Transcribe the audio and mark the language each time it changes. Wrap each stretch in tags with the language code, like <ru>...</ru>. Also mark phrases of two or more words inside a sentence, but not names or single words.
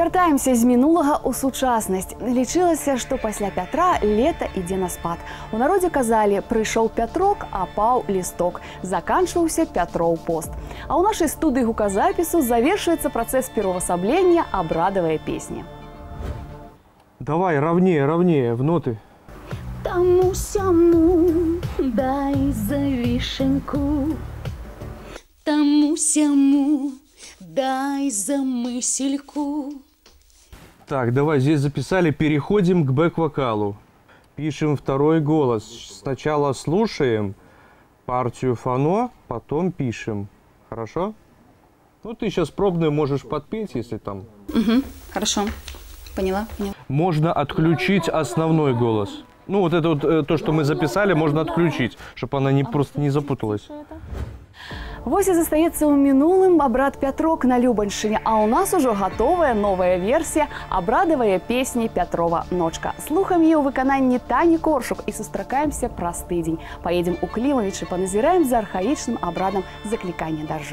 <be>Вяртаемся з мінулага ў сучаснасць. Лічылася, што пасля Пятра лета ідзе на спад. У народзе казалі: прыйшоў Пятрок, а паў лісток. Заканчваўся Пятроў пост. А ў нашай студыі гуказапісу завершуецца працэс пераўвасаблення абрадавай песні.</be> <ru>Давай, ровнее, ровнее, в ноты.</ru> <be>Тому-сяму дай за вишеньку, тому-сяму дай за мысельку.</be> <ru>Так, давай, здесь записали, переходим к бэк-вокалу. Пишем второй голос. Сначала слушаем партию фано, потом пишем. Хорошо? Ну, ты сейчас пробную можешь подпеть, если там... Угу, хорошо. Поняла, поняла. Можно отключить основной голос. Ну, вот это вот то, что мы записали, можно отключить, чтобы она просто не запуталась.</ru> <be>Вось і застаецца ў мінулым абрад Пятрок на Любаньшчыне, а ў нас ужо гатовая новая версія абрадавае песні Пятрова ночка. Слухаем яе ў выкананні Тані Коршук і сустракаемся праз тыдзень. Паедзем у Клімавіч і паназіраем за архаічным абрадам заклікання дажджу.</be>